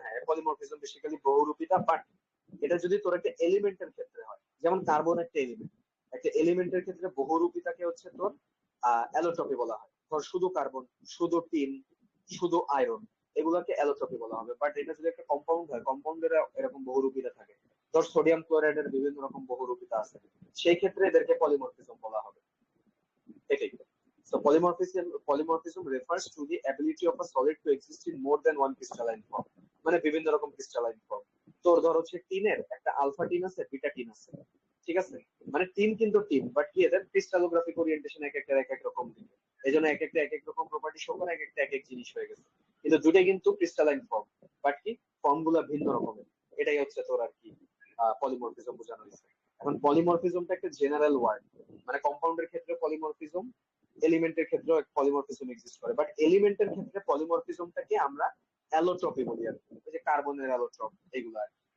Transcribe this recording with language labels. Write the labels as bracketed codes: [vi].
[bn] হ্যাঁ, polymorphism basically বহুরূপিতা, but এটা যদি তোর একটা এলিমেন্টের ক্ষেত্রে হয়, যেমন কার্বন একটা এলিমেন্টের ক্ষেত্রে বহুরূপিতাকে হচ্ছে তোর অ্যালোট্রপি বলা হয়। ধর শুধু কার্বন, শুধু টিন, শুধু আয়রন, এগুলোকে অ্যালোট্রপি বলা হবে। বাট এটা যদি একটা কম্পাউন্ড হয়, কম্পাউন্ডের এরকম বহুরূপিতা থাকে, ধর সোডিয়াম ক্লোরাইডের বিভিন্ন রকম বহুরূপিতা আছে, সেই ক্ষেত্রে এদেরকে পলিমরফিজম বলা হবে। এটাই। [en] So polymorphism refers to the ability of a solid to exist in more than one crystalline form, [bn] মানে বিভিন্ন রকম ক্রিস্টালাইন ফর্ম। তোর ধর হচ্ছে টিনের একটা আলফা টিন আছে, বিটা টিন আছে, ঠিক আছে? মানে টিন কিন্তু টিন, বাট কি এদের ক্রিস্টালোগ্রাফিক ওরিয়েন্টেশন এক এক রকম দিবে, এইজন্য এক এক রকম প্রপার্টি শো করে, এক এক জিনিস হয়ে গেছে, কিন্তু দুটোই কিন্তু ক্রিস্টালাইন ফর্ম, বাট কি ফর্মগুলো ভিন্ন রকমের। এটাই হচ্ছে তোর আর কি পলিমরফিজম বোঝানো হয়েছে। এখন পলিমরফিজমটা একটা জেনারেল ওয়ার্ড, মানে কম্পাউন্ডের ক্ষেত্রে পলিমরফিজম, এলিমেন্টের ক্ষেত্রেও পলিমরফিজম এক্সিস্ট করে, বাট এলিমেন্টের ক্ষেত্রে পলিমরফিজমটাকে আমরা অ্যালোট্রপি বলি আর কি, ওই যে কার্বনের অ্যালোট্রপ, এইগুলো আর